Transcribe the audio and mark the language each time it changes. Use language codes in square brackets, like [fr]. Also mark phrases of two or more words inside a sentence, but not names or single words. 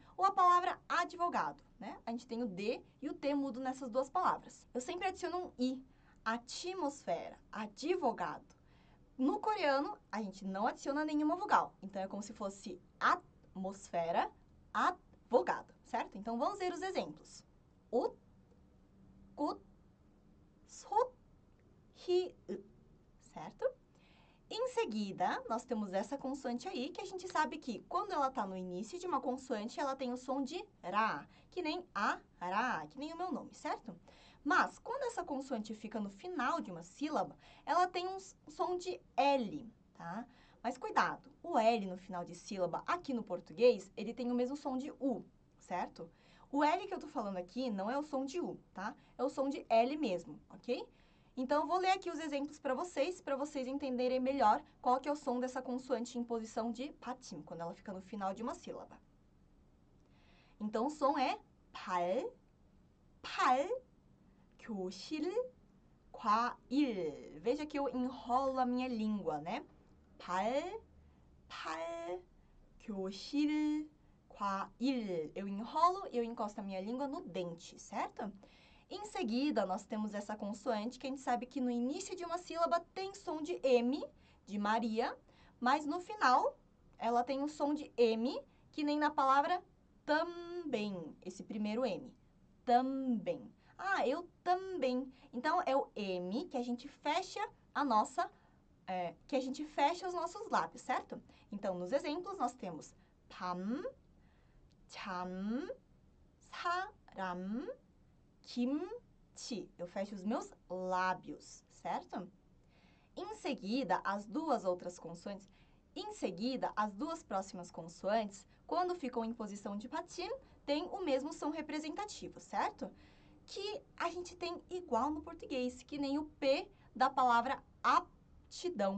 [pt] Ou a palavra advogado, né? A gente tem o D e o T mudo nessas duas palavras. Eu sempre adiciono um I. Atmosfera, advogado. No coreano, a gente não adiciona nenhuma vogal. Então, é como se fosse atmosfera, advogado, certo? Então, vamos ver os exemplos. [ko] 옷, 꽃, 솥, 히읗, [pt] certo? Em seguida, nós temos essa consoante aí, que a gente sabe que quando ela está no início de uma consoante, ela tem o som de ra, que nem a, ra, que nem o meu nome, certo? Mas, quando essa consoante fica no final de uma sílaba, ela tem um som de L, tá? Mas cuidado, o L no final de sílaba, aqui no português, ele tem o mesmo som de U, certo? O L que eu tô falando aqui não é o som de U, tá? É o som de L mesmo, ok? Então, eu vou ler aqui os exemplos para vocês entenderem melhor qual que é o som dessa consoante em posição de patim, quando ela fica no final de uma sílaba. Então, o som é [ko] 발, 팔, 교실, 과일. [pt] Veja que eu enrolo a minha língua, né? [ko] 발, 팔, 교실, 과일. [pt] Eu enrolo e eu encosto a minha língua no dente, certo? Em seguida, nós temos essa consoante que a gente sabe que no início de uma sílaba tem som de M, de Maria, mas no final ela tem um som de M, que nem na palavra também, esse primeiro M. Também. Ah, eu também. Então, é o M que a gente fecha que a gente fecha os nossos lábios, certo? Então, nos exemplos, nós temos [ko] 밤, 참, 사람, [pt] kimchi. Eu fecho os meus lábios, certo? Em seguida, as duas próximas consoantes, quando ficam em posição de patim, têm o mesmo som representativo, certo? Que a gente tem igual no português, que nem o P da palavra aptidão.